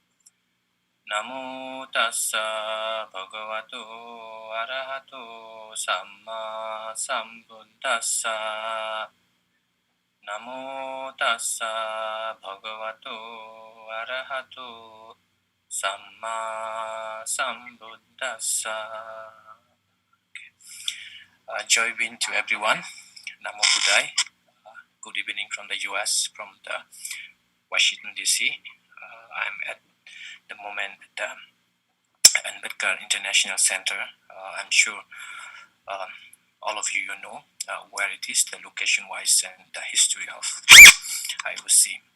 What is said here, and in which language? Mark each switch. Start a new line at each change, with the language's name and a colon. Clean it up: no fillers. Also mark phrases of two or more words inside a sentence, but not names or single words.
Pali: Namo tassa bhagavato arahato samma sambuddhassa. Namo tassa bhagavato arahato samma sambuddhassa.
English: Joy being to everyone.
Pali: Namo Buddhaya.
English: Good evening from the US, from the Washington DC. I'm at the moment at the Ambedkar International Center. I'm sure all of you know where it is, the location-wise and the history of IOC.